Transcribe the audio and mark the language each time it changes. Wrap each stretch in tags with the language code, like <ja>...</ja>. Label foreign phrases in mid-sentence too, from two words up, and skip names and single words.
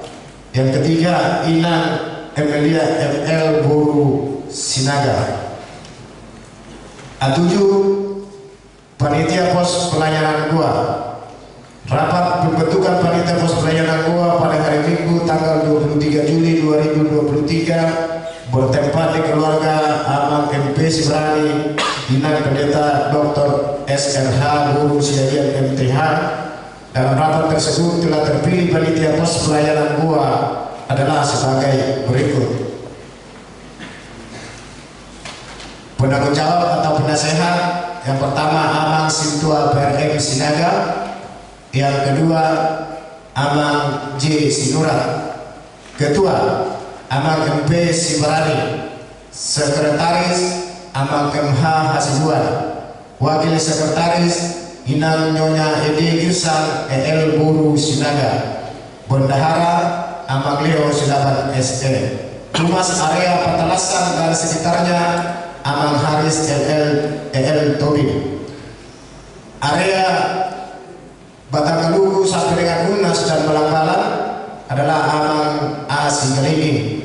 <id>Yang ketiga, Inang Emilia ML Boru Sinaga. A7, Panitia Pos Pelayanan Gua. Rapat pembentukan panitia pos pelayanan gua pada hari Minggu tanggal 23 Juli 2023 bertempat di keluarga Amang MP Sibrani, Dinan Pendeta Dr. SRH Guru Siagian MTH. Dalam rapat tersebut telah terpilih panitia pos pelayanan gua adalah sebagai berikut. Penanggung jawab atau penasehat yang pertama Amang Sintua PRM Sinaga. Yang kedua, Amang J. Sinurat. Ketua, Amang MP Sibarani. Sekretaris, Amang MH Hasibuan. Wakil Sekretaris, Inang Nyonya Edi Irsan EL Buru Sinaga. Bendahara, Amang Leo Silaban SE. Humas area Patalasan dan sekitarnya, Amang Haris EL Tobi. Area Batanggalugu sampai dengan Unas dan Balang-Balang adalah Amang A. Singgalini.</id>